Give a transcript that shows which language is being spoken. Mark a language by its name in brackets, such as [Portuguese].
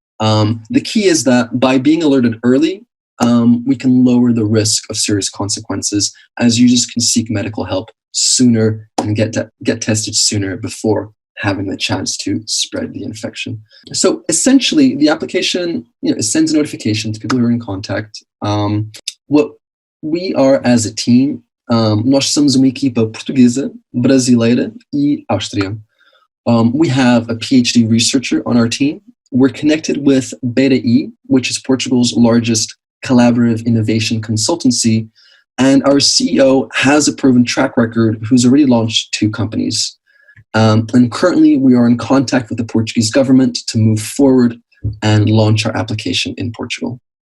[English] The key is that by being alerted early, we can lower the risk of serious consequences as users can seek medical help sooner and get tested sooner before having the chance to spread the infection. So essentially, the application sends a notification to people who are in contact. What we are as a team, [Portuguese] nós somos uma equipa portuguesa, brasileira e Áustria. [English] We have a PhD researcher on our team. We're connected with BRI, which is Portugal's largest collaborative innovation consultancy, and our CEO has a proven track record who's already launched 2 companies. And currently we are in contact with the Portuguese government to move forward and launch our application in Portugal.